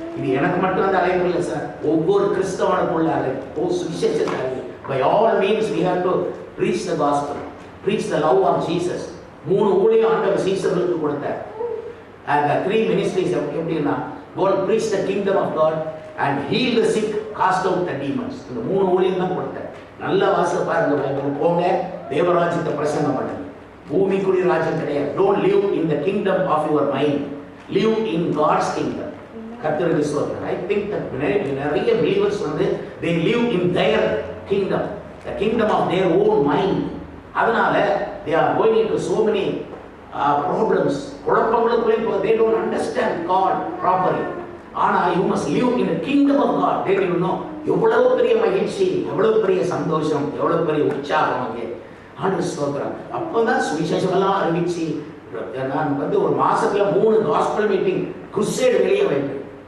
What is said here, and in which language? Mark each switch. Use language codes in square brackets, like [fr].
[ta] இது எனக்கு மட்டும் அந்த அழைப்பு இல்லை சார், ஒவ்வொரு கிறிஸ்தவனுக்குள்ள அழைப்பு. சுவிசேஷத்தை அறிவி. [en] By all means we have to preach the gospel, preach the love of Jesus. [ta] 3 ஊழியம் ஆண்டவர் சீசர்களுக்கு கொடுத்தார். [en] And the 3 ministries [ta] எப்படின்னா, [en] go and preach the kingdom of God and heal the sick, cast out the demons. [ta] இந்த 3 ஊழியம் தான் கொடுத்தார். நல்ல வாசல் பாருங்க, பைபிள் போங்க, தேவராஜ்யத்தை பிரசங்கம் பண்ணுங்க. பூமிக்குரிய ராஜ்யம் கிடையாது. [en] Don't live in the kingdom of your mind, live in God's kingdom. [ta] கர்த்தருக்கு ஸ்தோத்திரம். [en] I think that நிறைய believers they live in their kingdom, the kingdom of their own mind. அதனால they are going into so many problems, குழப்பங்களுக்குள்ளே. They don't understand God properly. ஆனா you must live in the kingdom of God. They will know [ta] எவ்வளவு பெரிய மகிழ்ச்சி, எவ்வளவு பெரிய சந்தோஷம், எவ்வளவு பெரிய உற்சாகம் அங்கே. ஆண்டவர் ஸ்தோத்திரம். அப்பதான் சுவிசேஷம் எல்லாம் அறிவிச்சு, நான் ஒரு மாசத்துல 3 காஸ்பல் மீட்டிங் குருசேட் வெளியே வைப்பேன்.